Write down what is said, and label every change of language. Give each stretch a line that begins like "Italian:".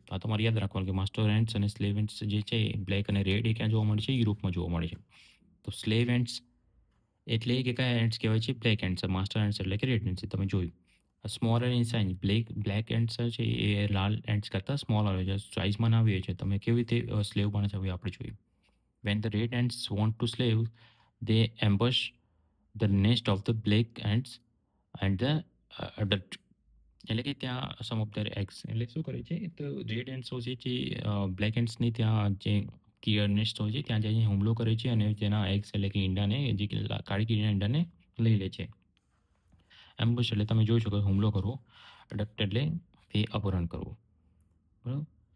Gujarati: આ તમારે યાદ રાખવાનું કે માસ્ટર એન્ડ્સ અને સ્લેવ એન્ડ્સ જે છે બ્લેક અને રેડ, એ ક્યાં જોવા મળે છે? યુરોપમાં જોવા મળે છે. તો સ્લેવ એન્ડ્સ એટલે કે કયા એન્ડ્સ કહેવાય છે? Black ends. માસ્ટર એન્ડ્સ એટલે કે રેડ એન્ડ્સ તમે જોયું.
English: smaller in size
Gujarati: black ends છે એ લાલ એન્ડ્સ કરતાં સ્મોલર હોય છે. સાઇઝમાં નાની હોય છે. તમે કેવી રીતે સ્લેવ બને છે હવે આપણે જોયું.
English: When the red ants want to slave, they ambush the nest of the black ants and the adult.
Gujarati: એટલે કે ત્યાં
English: some of their eggs
Gujarati: એટલે શું કરે છે તો રેડ એન્ડ્સ હોય છે જે બ્લેક એન્ડ્સની ત્યાં જે કિયર નેસ્ટ હોય છે ત્યાં જઈને હુમલો કરે છે અને તેના એગ્સ એટલે કે ઈંડાને જે કાળી કીડીના ઈંડાને લઈ લે છે. એમ્બુશ એટલે તમે જોઈ શકો હુમલો કરવો, અડક્ટ એટલે તે અપહરણ કરવું. બરાબર.